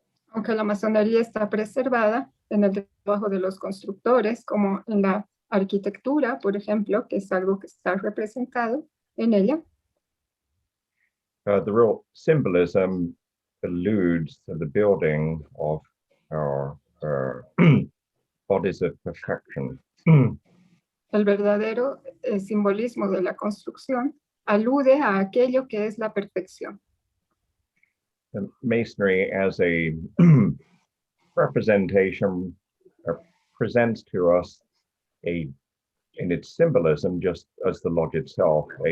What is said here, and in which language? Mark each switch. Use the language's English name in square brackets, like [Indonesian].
[Spanish] Aunque la masonería está preservada en el trabajo de los constructores, como en la arquitectura, por ejemplo, que es algo que está representado en ella, [English] the real symbolism alludes to the building of our bodies of perfection. [Spanish] el verdadero simbolismo de la construcción alude a aquello que es la perfección. [English] And Masonry as a representation presents to us in its symbolism, just as the lodge itself,